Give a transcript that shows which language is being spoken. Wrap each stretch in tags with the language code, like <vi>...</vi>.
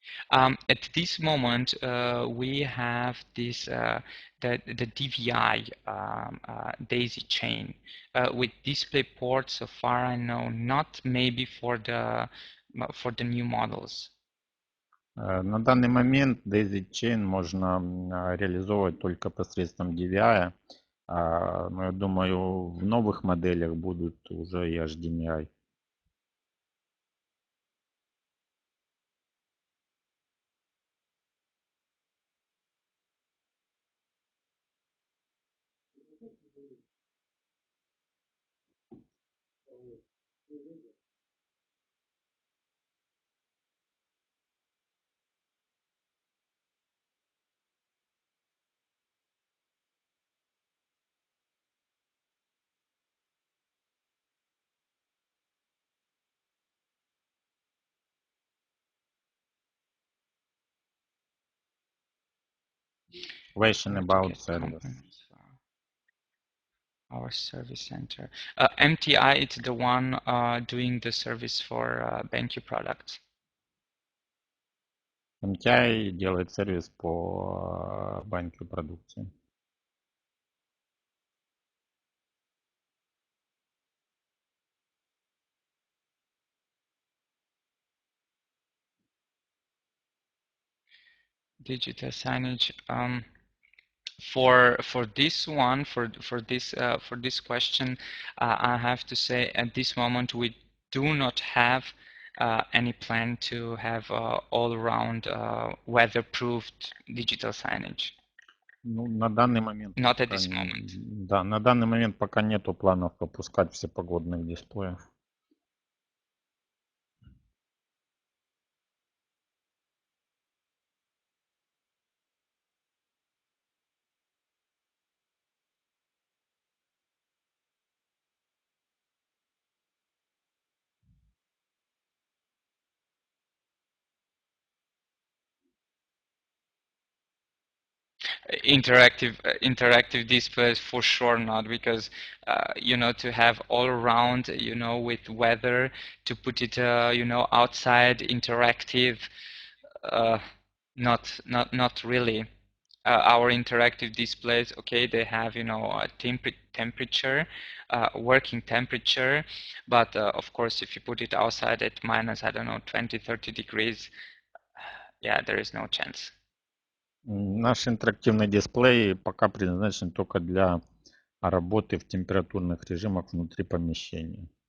<en>At this moment, we have this the DVI daisy chain with display ports. So far, I know, not maybe for the new models.</en> <ru>На данный момент daisy chain можно реализовывать только посредством DVI, но я думаю, в новых моделях будут уже и HDMI.</ru> <en>Question about service. Our service center. MTI, it's the one doing the service for BenQ products.</en> <ru>MTI делает сервис по BenQ продукции.</ru> <en>Digital signage. For this one, for this question, I have to say at this moment we do not have any plan to have all-around weatherproofed digital signage.</en> <ru>Ну, на данный момент.</ru> <en>Not at this moment.</en> <ru>Да, на данный момент пока нету планов выпускать всепогодных дисплеев.</ru> <en>Interactive displays for sure not, because to have all around, with weather, to put it outside interactive, not really. our interactive displays, okay, they have, you know, a temperature, working temperature, but of course, if you put it outside at minus, I don't know, 20-30 degrees, yeah, there is no chance.</en> <ru>Наш интерактивный дисплей пока предназначен только для работы в температурных режимах внутри помещения.</ru>